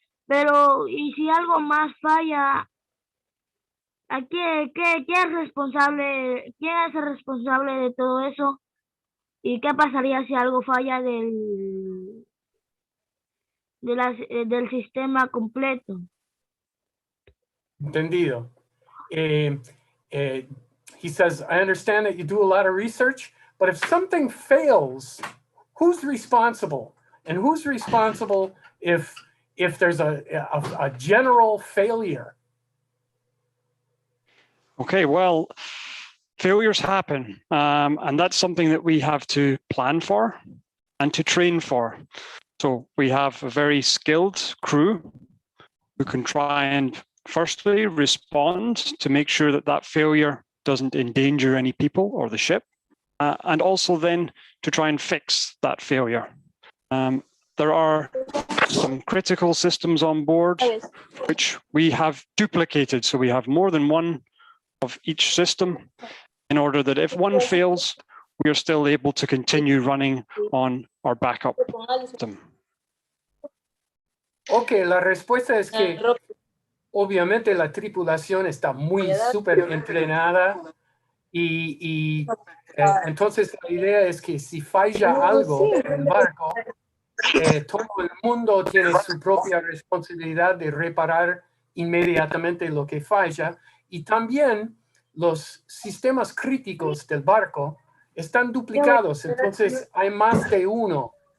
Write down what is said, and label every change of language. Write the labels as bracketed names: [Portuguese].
[Spanish] Pero, ¿y si algo más falla? ¿Qué es responsable? ¿Quién es el responsable de todo eso? ¿Y qué pasaría si algo falla del sistema completo? Entendido. [English] He says, I understand that you do a lot of research, but if something fails, who's responsible? And who's responsible if there's a general failure? Okay, well, failures happen, and that's something that we have to plan for and to train for. So we have a very skilled crew who can try and firstly respond to make sure that that failure doesn't endanger any people or the ship, and also then to try and fix that failure. There are some critical systems on board which we have duplicated. So we have more than one of each system in order that if one fails, we are still able to continue running on our backup system. [Spanish] Ok, la respuesta es que obviamente la tripulación está muy súper entrenada y entonces la idea es que si falla algo en el barco, todo el mundo tiene su propia responsabilidad de reparar inmediatamente lo que falla, y también los sistemas críticos del barco están duplicados, entonces hay más de uno.